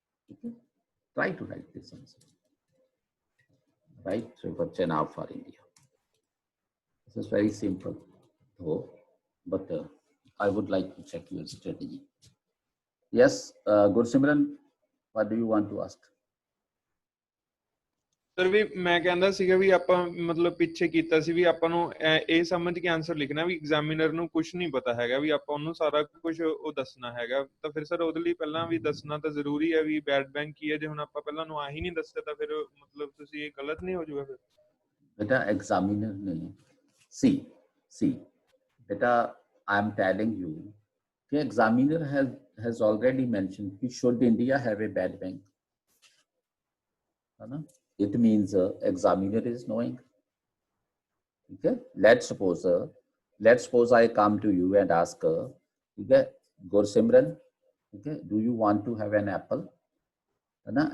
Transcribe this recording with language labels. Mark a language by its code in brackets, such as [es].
[en] Okay, try to write this answer. Right, river Chenab for India. This is very simple, though, but I would like to check your strategy. Yes, Gursimran, what do you want to ask? [pa] Sir ਵੀ ਮੈਂ ਕਹਿੰਦਾ ਸੀਗਾ ਵੀ ਆਪਾਂ ਮਤਲਬ ਪਿੱਛੇ ਕੀਤਾ ਸੀ ਵੀ ਆਪਾਂ ਨੂੰ ਇਹ ਸਮਝ ਕੇ ਆਨਸਰ ਲਿਖਣਾ ਵੀ ਐਗਜ਼ਾਮੀਨਰ ਨੂੰ ਕੁਝ ਨਹੀਂ ਪਤਾ ਹੈਗਾ ਵੀ ਆਪਾਂ ਉਹਨੂੰ ਸਾਰਾ ਕੁਝ ਉਹ ਦੱਸਣਾ ਹੈਗਾ ਤਾਂ ਫਿਰ ਸਰ ਉਹਦੇ ਲਈ ਪਹਿਲਾਂ ਵੀ ਦੱਸਣਾ ਤਾਂ ਜ਼ਰੂਰੀ ਹੈ ਵੀ ਬੈਡ ਬੈਂਕ ਕੀ ਹੈ ਜੇ ਹੁਣ ਆਪਾਂ ਪਹਿਲਾਂ ਨੂੰ ਆਹੀ ਨਹੀਂ ਦੱਸਿਆ ਤਾਂ ਫਿਰ ਮਤਲਬ ਤੁਸੀਂ ਇਹ ਗਲਤ ਨਹੀਂ ਹੋ ਜਾਊਗਾ ਫਿਰ ਬੇਟਾ ਐਗਜ਼ਾਮੀਨਰ ਨੇ [en] see beta, I am telling you the examiner has already mentioned [hi] कि [en] should India have a bad bank, [hi] है ना? [en] It means examiner is knowing. Okay, let's suppose I come to you and ask okay, Gursimran, okay, do you want to have an apple, [hi] है ना?